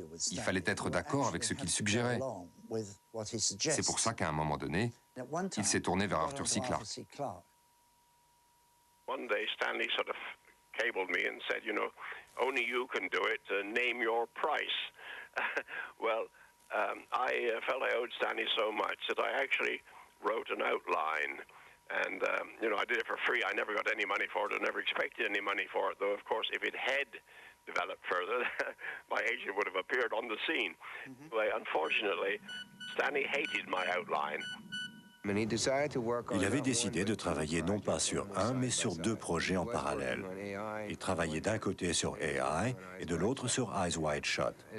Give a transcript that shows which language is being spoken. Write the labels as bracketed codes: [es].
[fr] Il fallait être d'accord avec ce qu'il suggérait. C'est pour ça qu'à un moment donné, il s'est tourné vers Arthur C. Clarke. [en] One day, Stanley sort of cabled me and said, you know, only you can do it, name your price. Well, I felt I owed Stanley so much that I actually wrote an outline. And, you know, I did it for free. I never got any money for it. I never expected any money for it. Though, of course, if it had developed further, my agent would have appeared on the scene. But unfortunately, Stanley hated my outline. [fr] Il avait décidé de travailler non pas sur un, mais sur deux projets en parallèle. Il travaillait d'un côté sur AI et de l'autre sur Eyes Wide Shut.